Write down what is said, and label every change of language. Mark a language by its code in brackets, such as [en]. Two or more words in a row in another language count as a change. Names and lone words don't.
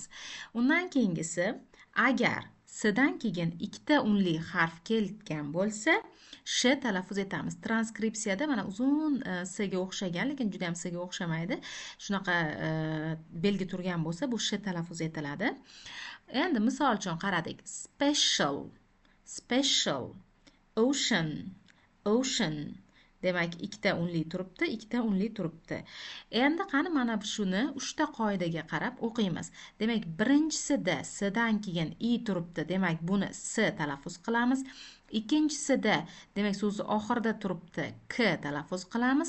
[uz] Undan keyingisi, agar S'dan keyin ikkita unli harf kelgan bo'lsa, Sh talaffuz etamiz. Transkripsiyada mana uzun S'ga o'xshagan, lekin juda ham S'ga o'xshamaydi. Shunaqa belgi turgan bo'lsa, bu Sh talaffuz etiladi. Endi misol uchun qaradik. [en] Special, special, ocean, ocean. [uz] Demak, ikkita unli turibdi, ikkita unli turibdi. Endi qani mana shuni 3 ta qoidaga qarab o'qiymiz. Demak, birinchisida S'dan keyin I turibdi. Demak, buni S talaffuz qilamiz. Ikkinchisida, demak, so'zni oxirida turibdi, K talaffuz qilamiz.